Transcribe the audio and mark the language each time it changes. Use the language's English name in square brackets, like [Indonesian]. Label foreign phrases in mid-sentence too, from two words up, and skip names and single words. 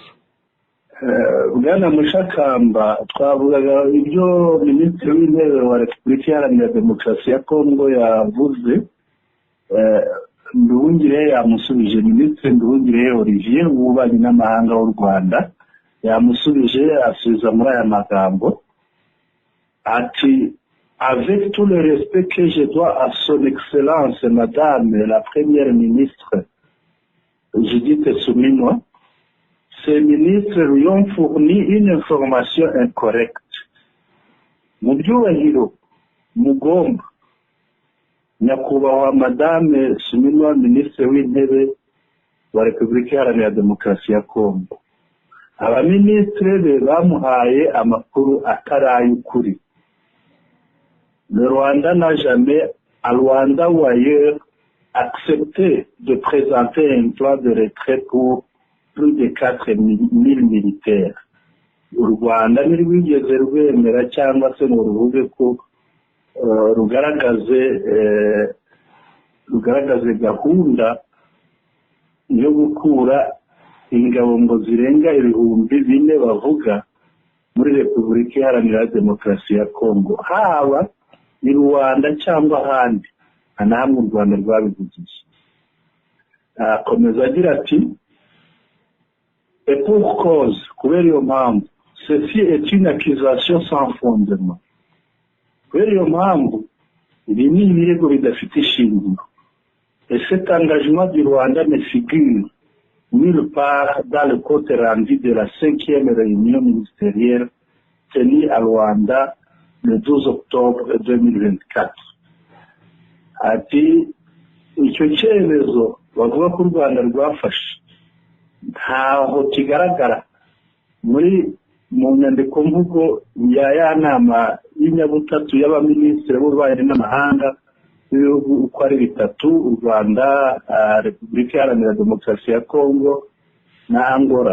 [Kinyarwanda] Bwana Mushakamba, twavugaga ibyo Minisitiri w'Intebe wa Repubulika Iharanira Demokarasi ya Kongo yavuze. Nduhungirehe yamusubije, Minisitiri Nduhungirehe Olivier w'ububanyi n'amahanga w'u Rwanda yamusubije, asubiza muri aya magambo ati: [French] avec tout le respect que je dois à son excellence madame la première ministre Judith Suminwa, ces ministres lui ont fourni une information incorrecte. [Kinyarwanda] Mu byubahiro mugomba nyakubahwa madame Suminwa, minisitiri w'intebe wa Repubulika Iharanira Demokarasi ya Kongo, abaminisitiri be bamuhaye amakuru atari ay'ukuri. [French] Le Rwanda n'a jamais, à Rwanda ou ailleurs, accepté de présenter un plan de retrait pour plus de 4000 militaires. [Kinyarwanda] U Rwanda ntirwigeze rwemera cyangwa se ngo ruvuge ko rugaragaze gahunda yo gukura ingabo ngo zirenga 4000 bavuga muri Repubulika Iharanira Demokarasi ya Kongo, haba i Rwanda cyangwa ahandi. Nta hamwe u Rwanda rwabivugiye. Akomeza agira ati: [French] et pour cause, [Kinyarwanda] kubera iyo mpamvu, [French] ceci est une accusation sans fondement. [Kinyarwanda] Kubera iyo mpamvu, ibi ni ibirego bidafite ishingiro. [French] Et cet engagement du Rwanda ne figure nulle part dans le compte rendu de la 5e réunion ministérielle tenue à Rwanda le 12 octobre 2024. [Kinyarwanda] Ati icyo cyemezo bavuga ko u Rwanda rwafashe ntaho kigaragara mu nyandiko mvugo ya nama y'inyabutatu y'abaminisitiri b'ububanyi n'amahanga b'ibihugu uko ari bitatu, u Rwanda, Repubulika Iharanira Demokarasi ya Kongo na Angola.